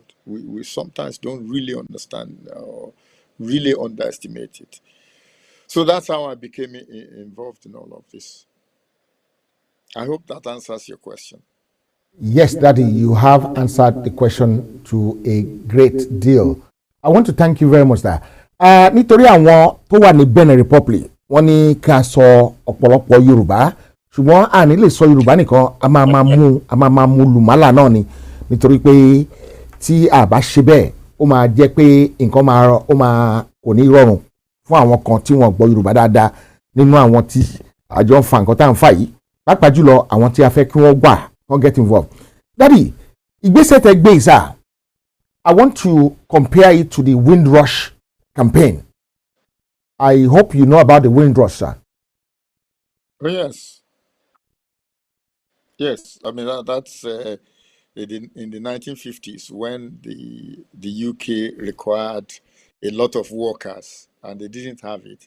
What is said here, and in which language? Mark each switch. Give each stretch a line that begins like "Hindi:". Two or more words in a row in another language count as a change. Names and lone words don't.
English: We sometimes don't really understand or really underestimate it. So that's how I became involved in all of this. I hope that answers your question. Yes, Daddy, you have answered the question to a great deal. I want to thank you very much, sir.
Yoruba: Nítorí àwọn tó wà ní Benin Republic, wọ́n ní ká sọ ọ̀pọ̀lọpọ̀ Yorùbá, ṣùgbọ́n a ní lè sọ Yorùbá nìkan, a máa mú lùmálà náà ni, nítorí pé tí a bá ṣe bẹ́ẹ̀, ó máa jẹ́ pé nǹkan kò ní rọrùn fún àwọn kan tí wọ́n gbọ́ Yorùbá dáadáa nínú àwọn tí àjọ ń fa nǹkan tá à ń fà yìí, pàápàá jùlọ àwọn tí a fẹ́ kí wọ́n gbà wọ́n
English: get involved. Daddy,
Yoruba: ìgbésẹ̀ tẹ́ gbé sir,
English: I want to compare it to the Windrush campaign. I hope you know about the Windrush, sir. Oh, yes. Yes, I mean that's in the 1950s when the UK required a lot of workers and they didn't have it.